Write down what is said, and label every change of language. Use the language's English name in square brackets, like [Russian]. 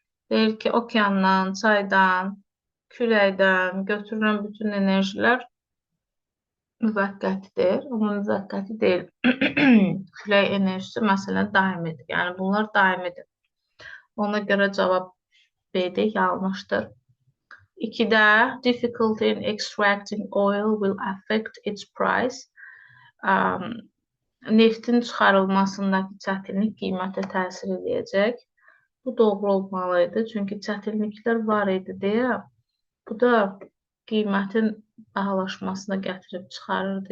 [Azerbaijani] Deyir ki, okeandan, çaydan, küləkdən götürülən bütün enerjilər müvəqqətidir. Amma müvəqqəti deyil. Külək enerjisi məsələn daimidir. Yəni bunlar daimidir. Ona görə cavab B-də yanlışdır. [English] 2-də difficulty in extracting oil will affect its price. [Azerbaijani] Neftin çıxarılmasındakı çətinlik qiymətə təsir edəcək. Bu doğru olmalıydı. Çünki çətinliklər var idi deyə bu da qiymətin bahalaşmasına gətirib çıxarırdı.